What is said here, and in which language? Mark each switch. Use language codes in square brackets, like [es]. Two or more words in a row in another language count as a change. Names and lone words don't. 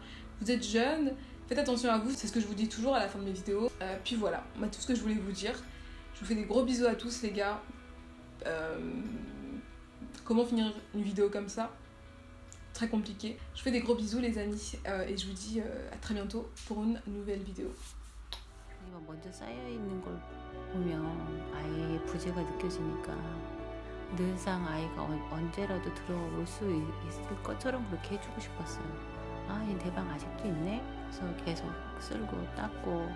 [fr] Vous êtes jeunes, faites attention à vous, c'est ce que je vous dis toujours à la fin de mes vidéos. Puis voilà, moi tout ce que je voulais vous dire. Je vous fais des gros bisous à tous les gars. Comment finir une vidéo comme ça ? Très compliqué. Je vous fais des gros bisous les amis et je vous dis à très bientôt pour une nouvelle vidéo. [ko] 이거 먼저 쌓여 있는 걸 보면 아이의 부재가 느껴지니까 늘상 아이가 언제라도 들어올 수 있을 것처럼 그렇게 해주고 싶었어요. 아, 내 방 아직도 있네? 그래서 계속 쓸고 닦고.